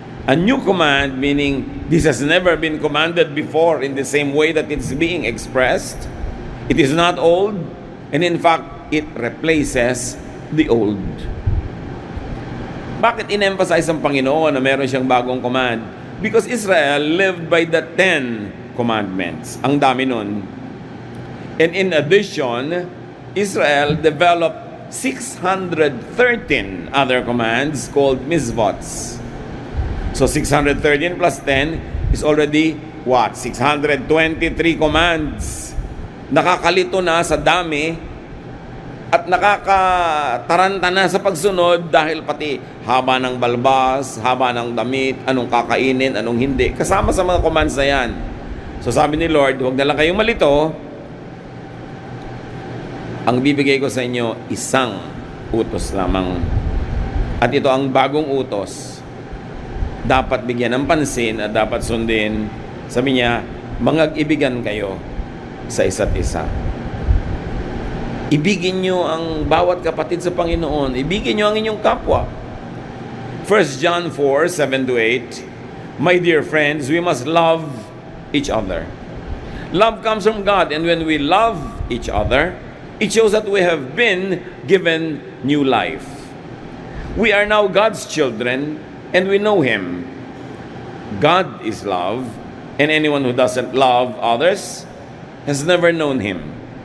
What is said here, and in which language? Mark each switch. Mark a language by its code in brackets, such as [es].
[en] A new command meaning this has never been commanded before in the same way that it's being expressed. It is not old, and in fact, it replaces the old. [tl] Bakit in-emphasize ang Panginoon na meron siyang bagong command? [en] Because Israel lived by the 10 commandments. [tl] Ang dami nun. [en] And in addition, Israel developed 613 other commands called mitzvots. So 613 plus 10 is already what? 623 commands. [tl] Nakakalito na sa dami at nakakataranta na sa pagsunod dahil pati haba ng balbas, haba ng damit, anong kakainin, anong hindi. Kasama sa mga commands na yan. So sabi ni Lord, huwag na lang kayong malito. Ang bibigay ko sa inyo, isang utos lamang. At ito ang bagong utos. Dapat bigyan ng pansin at dapat sundin. Sabi niya, mag-ibigan kayo sa isa't isa. Ibigin nyo ang bawat kapatid sa Panginoon. Ibigin nyo ang inyong kapwa. [en] 1 John 4:7-8, "My dear friends, we must love each other. Love comes from God, and when we love each other, it shows that we have been given new life. We are now God's children, and we know Him. God is love, and anyone who doesn't love others has never known Him."